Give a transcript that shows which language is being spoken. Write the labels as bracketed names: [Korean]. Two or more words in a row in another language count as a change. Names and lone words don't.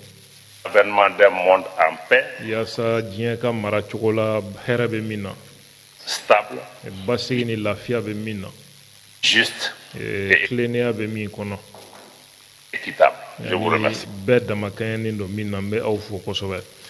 [French] L'avènement d'un monde en paix. [Bambara] Yaasa diɲɛ ka mara cogo la hɛrɛ bɛ min na. [French] Stable. [Bambara] Basigi ni lafiya bɛ min na. [French] Juste. [Bambara] Tilennenya bɛ min kɔnɔ. [French] Équitable. Je vous remercie. [Bambara] Bɛɛ damakɛɲɛnen don min na n bɛ aw fo kosɛbɛ.